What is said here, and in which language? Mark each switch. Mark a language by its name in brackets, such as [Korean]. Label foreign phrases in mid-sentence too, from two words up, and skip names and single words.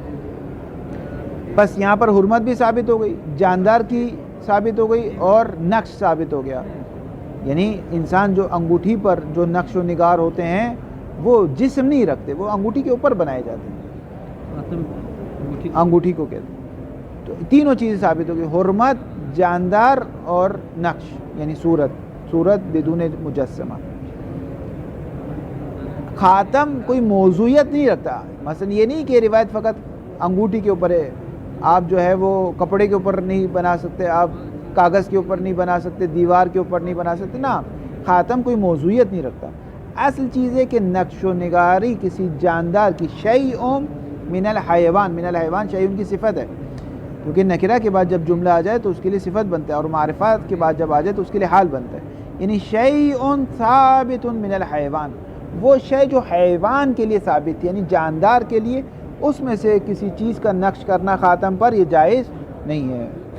[Urdu] بس یہاں پر حرمت بھی ثابت ہو گئی، جاندار کی ثابت ہو گئی، اور نقش ثابت ہو گیا. یعنی انسان جو انگوٹھی پر جو نقش و نگار ہوتے ہیں وہ جسم نہیں رکھتے، وہ انگوٹھی کے اوپر بنائے جاتے ہیں، انگوٹھی کو کہتے ہیں. تو تینوں چیزیں ثابت ہو گئی، حرمت، جاندار اور نقش، یعنی صورت بدون مجسمہ. خاتم کوئی موضوعیت نہیں رکھتا، مثلا یہ نہیں کہ روایت فقط انگوٹھی کے اوپر ہے، آپ جو ہے وہ کپڑے کے اوپر نہیں بنا سکتے، آپ کاغذ کے اوپر نہیں بنا سکتے، دیوار کے اوپر نہیں بنا سکتے. نا، خاتم کوئی موضوعیت نہیں رکھتا. اصل چیز ہے کہ نقش و نگاری کسی جاندار کی، [Arabic] شیء من الحیوان، من الحیوان شیء [Urdu] کی صفت ہے، کیونکہ نکرہ کے بعد جب جملہ آ جائے تو اس کے لیے صفت بنتا ہے، اور معرفات کے بعد جب آ جائے تو اس کے لیے حال بنتا ہے. یعنی [Arabic] شیء ثابت من الحیوان، [Urdu] وہ شے جو حیوان کے لیے ثابت، یعنی جاندار کے لیے، اس میں سے کسی چیز کا نقش کرنا خاتم پر یہ جائز نہیں ہے.